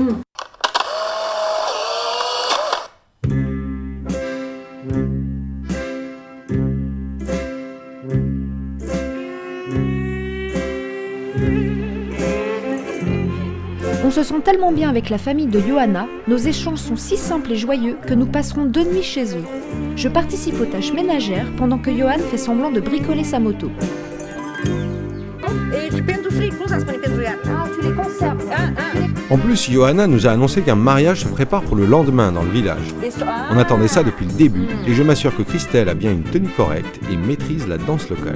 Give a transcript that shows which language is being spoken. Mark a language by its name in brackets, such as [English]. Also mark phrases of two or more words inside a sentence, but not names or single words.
[French] On se sent tellement bien avec la famille de Johanna, nos échanges sont si simples et joyeux que nous passerons 2 nuits chez eux. Je participe aux tâches ménagères pendant que Johan fait semblant de bricoler sa moto. [Romanian] Et pentru fric, cum să spune pentru iarnă? [French] Ah, tu les conserves. En plus, Johanna nous a annoncé qu'un mariage se prépare pour le lendemain dans le village. On attendait ça depuis le début et je m'assure que Christelle a bien une tenue correcte et maîtrise la danse locale.